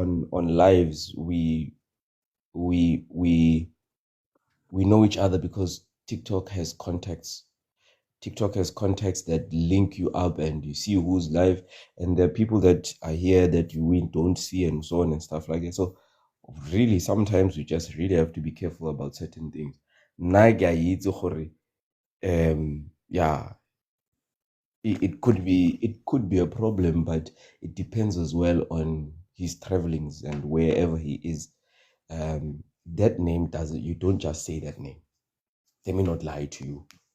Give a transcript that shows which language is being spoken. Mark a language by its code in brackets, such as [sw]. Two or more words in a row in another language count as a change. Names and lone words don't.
[en] on lives we know each other because TikTok has contacts. TikTok has contacts that link you up, and you see who's live, and there are people that are here that you don't see, and so on and stuff like that. So really, sometimes we just really have to be careful about certain things. [tn] Nna ke a itse gore, [en] yeah, it could be a problem, but it depends as well on his travelings and wherever he is. That name you don't just say that name. Let me not lie to you.